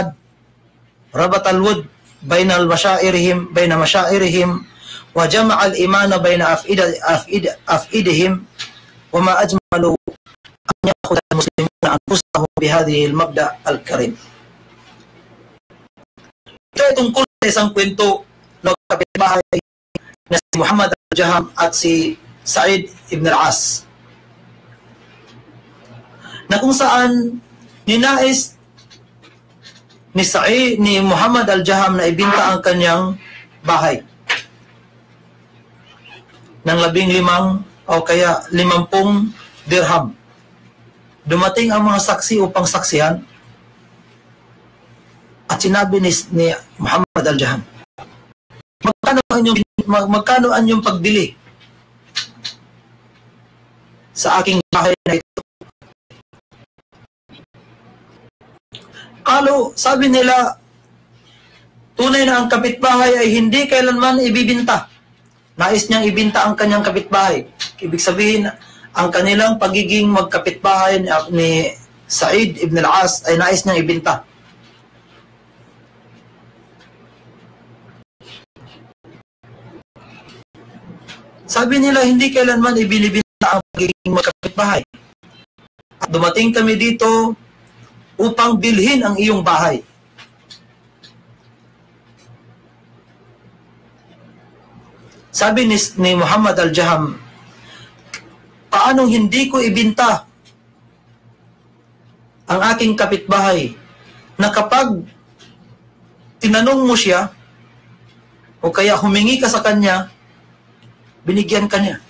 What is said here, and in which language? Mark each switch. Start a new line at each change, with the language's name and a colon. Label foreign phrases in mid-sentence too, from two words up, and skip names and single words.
Arabic: ربط الود بين مشاعرهم وجمع الإيمان بين أفئدهم وما أجمل أن يأخذ المسلمون أنفسهم بهذه المبدأ الكريم.
Filipino: Ito ay tungkol sa isang kwento ng kapitbahay na si Muhammad al-Jaham at si Sa'id ibn al-As, na kung saan ninais ni Muhammad al-Jaham na ibinta ang kanyang bahay ng 15 o kaya 50 dirham. Dumating ang mga saksi upang saksihan at sinabi ni Muhammad al-Jaham, magkano ang inyong pagbili sa aking bahay na ito? Sabi nila, tunay na ang kapitbahay ay hindi kailanman ibibinta. Nais niyang ibinta ang kanyang kapitbahay. Ibig sabihin, ang kanilang pagiging magkapitbahay ni Sa'id ibn al-As ay nais niyang ibinta. Sabi nila, hindi kailanman ibinibinta ang pagiging magkapitbahay. At dumating kami dito upang bilhin ang iyong bahay. Sabi ni Muhammad al-Jaham, paano hindi ko ibinta ang aking kapitbahay na kapag tinanong mo siya o kaya humingi ka sa kanya, binigyan ka niya.